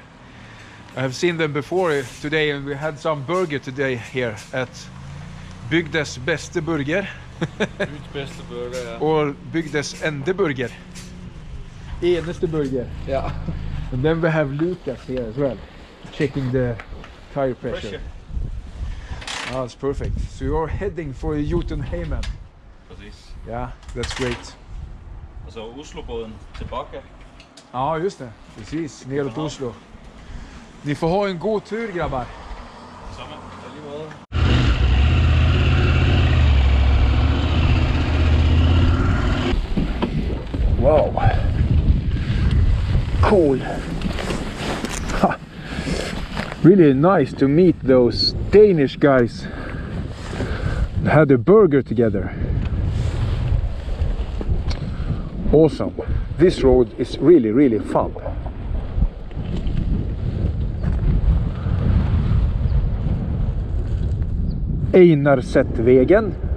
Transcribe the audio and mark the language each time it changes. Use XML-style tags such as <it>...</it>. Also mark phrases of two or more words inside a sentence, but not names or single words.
<en>I have seen them before today, and we had some burger today here at Bygdes bästa burger.</en> <sv>Bygdes bästa burger, ja.</sv> <en>Or Bygdes enda burger.</en> <no>Eneste burger.</no> <en>Yeah. And then we have Lucas here as well, checking the tire pressure. Oh, that's perfect. So you're heading for Jotunheimen.</en> <sv>Precis.</sv> <en>Yeah, that's great.</en> <no>Og så Oslobåden til Bakke.</no> <sv>Ja, just det. Precis, neråt Oslo. Ni får ha en god tur, grabbar.</sv> <da>Samma, lige måde.</da> <en>Wow. Cool. Ha. Really nice to meet those Danish guys that had a burger together. Awesome. This road is really, really fun. Einarsetvägen.</en>